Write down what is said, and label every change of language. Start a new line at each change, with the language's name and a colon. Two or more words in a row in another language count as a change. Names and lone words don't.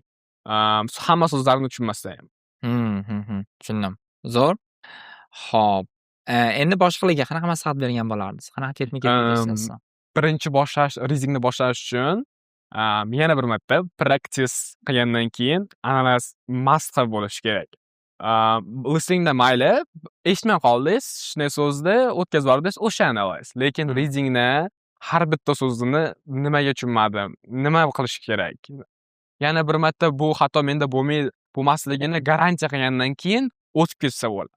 Uzbek: Hamma so'zlarni tushunmasdan ham. Tushundim. Zo'r. Xo'p. Endi boshqalarga qanaqa maslahat bergan bo'lardingiz? Qanaqa texnika qo'llaysiz? Birinchi readingni boshlash uchun yana bir marta practice qilgandan keyin
English: analyze must have
Uzbek: bo'lishi kerak. Listeningda mayli, eshitmay qoldingiz, shunday so'zni o'tkazib yubordingiz, o'sha analyze. Lekin readingni har bitta so'zini nimaga tushunmadim, nima qilish kerak. Yana bir marta bu xato menda bo'lmasligini garantiya qilgandan keyin o'tib ketsa bo'ladi.